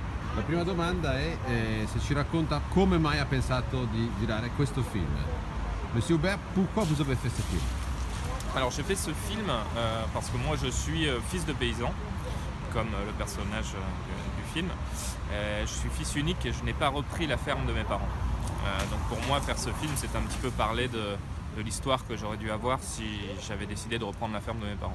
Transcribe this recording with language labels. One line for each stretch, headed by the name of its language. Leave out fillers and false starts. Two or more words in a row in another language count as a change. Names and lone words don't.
Italian: La prima domanda è se ci racconta come mai ha pensato di girare questo film.
French: Monsieur Hubert, pourquoi vous avez fait ce film? Alors j'ai fait ce film parce que moi je suis fils de paysan, comme le personnage du film. Je suis fils unique et je n'ai pas repris la ferme de mes parents. Donc pour moi faire ce film c'est un petit peu parler de l'histoire que j'aurais dû avoir si j'avais décidé de reprendre la ferme de mes parents.